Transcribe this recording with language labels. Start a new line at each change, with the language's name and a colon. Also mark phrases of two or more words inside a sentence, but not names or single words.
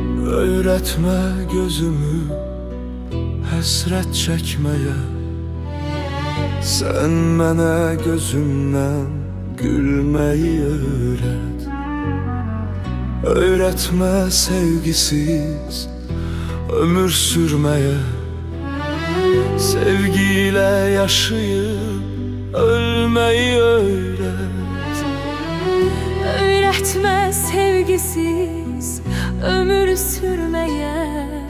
Turkish: Öğretme gözümü həsrət çəkməyə.
Azerbaijani: Sen mənə gözümdən gülməyi öğret.
Turkish: Öğretme sevgisiz ömür sürmeye. Sevgiyle yaşayıp ölmeyi öğret. Öğretme sevgisiz ömür sürmeye.